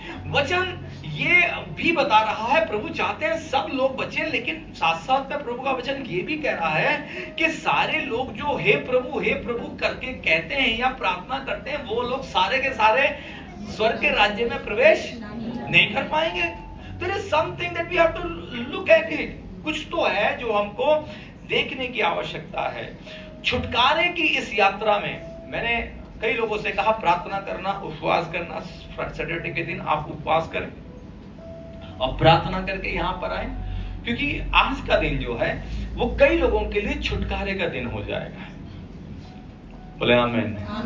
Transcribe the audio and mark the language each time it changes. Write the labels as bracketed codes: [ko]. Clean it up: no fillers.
[hi] वचन ये भी बता रहा है प्रभु चाहते हैं सब लोग बचे, लेकिन साथ साथ में प्रभु का वचन ये भी कह रहा है कि सारे लोग जो हे प्रभु करके कहते हैं या प्रार्थना करते हैं वो लोग सारे के सारे स्वर्ग के राज्य में प्रवेश नहीं कर पाएंगे। [en] There is something that we have to look at it। [hi] कुछ तो है जो हमको देखने की आवश्यकता है। छुटकारे की इस यात्रा में मैंने कई लोगों से कहा प्रार्थना करना, उपवास करना। सैटरडे के दिन आप उपवास करें और प्रार्थना करके यहाँ पर आए, क्योंकि आज का दिन जो है वो कई लोगों के लिए छुटकारे का दिन हो जाएगा। बोले आमीन।